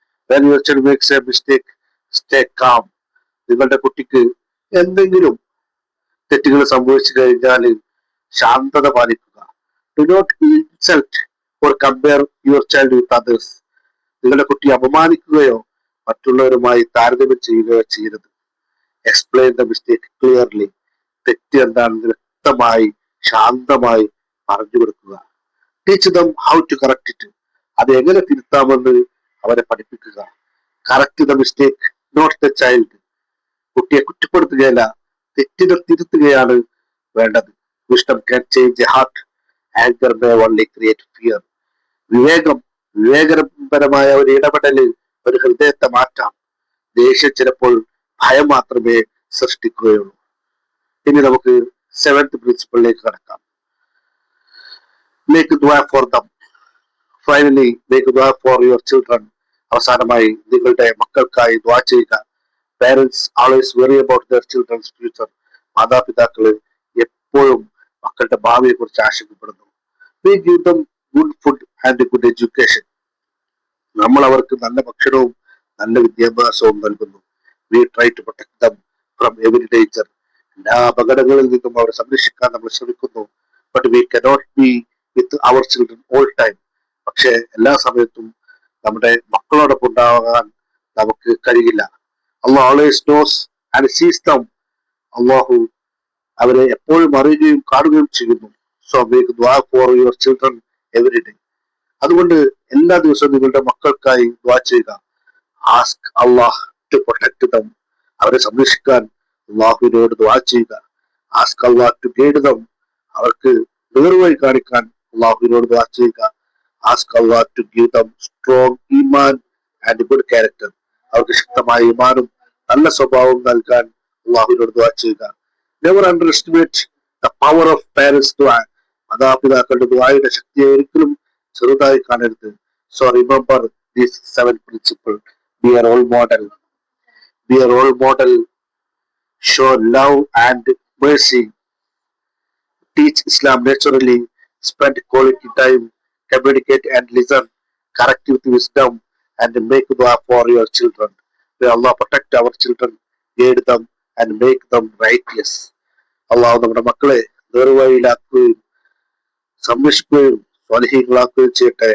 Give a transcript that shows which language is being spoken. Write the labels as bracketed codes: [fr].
[en] When your child makes a mistake, stay calm. [ml] നിങ്ങളുടെ കുട്ടിക്ക് എന്തെങ്കിലും തെറ്റുകൾ സംഭവിച്ചു കഴിഞ്ഞാൽ ശാന്തത പാലിക്കുക. [en] Do not insult or compare your child with others. [ml] നിങ്ങളുടെ കുട്ടിയെ അപമാനിക്കുകയോ മറ്റുള്ളവരുമായി താരതമ്യം ചെയ്യുകയോ ചെയ്യരുത്. [en] Explain the mistake clearly. [ml] തെറ്റ് എന്താണെന്ന് വ്യക്തമായി ശാന്തമായി പറഞ്ഞു കൊടുക്കുക. [en] Teach them how to correct it. [ml] അത് എങ്ങനെ തിരുത്താമെന്ന് അവരെ പഠിപ്പിക്കുക. [en] Correct the mistake, not the child. [ml] കുട്ടിയെ കുറ്റപ്പെടുത്തുകയല്ല, തെറ്റിനെ തിരുത്തുകയാണ് വേണ്ടത്. [en] Wisdom can change a heart. Anger may only create fear. [ml] വിവേകപരമായ ഒരു ഇടപെടൽ ഒരു ഹൃദയത്തെ മാറ്റാം. ദേഷ്യം ചിലപ്പോൾ ഭയം മാത്രമേ സൃഷ്ടിക്കുകയുള്ളൂ. ഇനി നമുക്ക് 7th പ്രിൻസിപ്പിളിലേക്ക് കടക്കാം. [en] Make dua for them. Finally, make dua for your children. [ml] അവസാനമായി നിങ്ങളുടെ മക്കൾക്കായി ദുആ ചെയ്യുക. [en] Parents always worry about their children's future. [ml] മാതാപിതാക്കള് എപ്പോഴും മക്കളുടെ ഭാവിയെ കുറിച്ച് ആശങ്കപ്പെടുന്നു. [en] We give them good food and good education. [ml] നമ്മൾ അവർക്ക് നല്ല ഭക്ഷണവും നല്ല വിദ്യാഭ്യാസവും നൽകുന്നു. [en] We try to protect them from every danger. [ml] എല്ലാ അപകടങ്ങളിൽ നിന്നും അവരെ സംരക്ഷിക്കാൻ നമ്മൾ ശ്രമിക്കുന്നു. [en] But we cannot be with our children all time. [ml] പക്ഷെ എല്ലാ സമയത്തും നമ്മുടെ മക്കളോടൊപ്പം ഉണ്ടാകാൻ നമുക്ക് കഴിയില്ല. [en] Allah always knows and sees them. [ml] അള്ളാഹു അവരെ എപ്പോഴും അറിയുകയും കാണുകയും ചെയ്യുന്നു. [en] So make dua for your children every day. [ml] അതുകൊണ്ട് എല്ലാ ദിവസവും നിങ്ങളുടെ മക്കൾക്കായി ദുആ ചെയ്യുക. [en] Ask Allah to protect them. [ml] അവരെ സംരക്ഷിക്കാൻ അള്ളാഹുവിനോട് ദുആ ചെയ്യുക. [en] Ask Allah to guide them. [ml] അവർക്ക് നേർവഴി കാണിക്കാൻ അള്ളാഹുവിനോട് ദുആ ചെയ്യുക. [en] Ask Allah to give them strong iman and good character. [ml] അവർക്ക് ശക്തമായ ഈമാനും നല്ല സ്വഭാവം നൽകാൻ അള്ളാഹുവിനോട് ദുആ ചെയ്യുക. [en] Never underestimate the power of parents' dua. [ml] മാതാപിതാക്കളുടെ ദുആയുടെ ശക്തിയെ ഒരിക്കലും ചെറുതായി കാണരുത്. [en] So remember this 7th principle. Be a role model. Be a role model. Show love and mercy. Teach Islam naturally. Spend quality time. Communicate and listen. Correct with wisdom and make dua for your children. May Allah protect our children, guide them and make them righteous. [ml] Allah നമ്മുടെ മക്കളെ നേർവഴിയിലാക്കുകയും സംരക്ഷിക്കുകയും സ്വാലിഹീങ്ങളാക്കുകയും ചെയ്യട്ടെ. ആമീൻ. അസ്സലാമു അലൈക്കും വറഹ്മത്തുള്ളാഹി വബറകാതുഹു.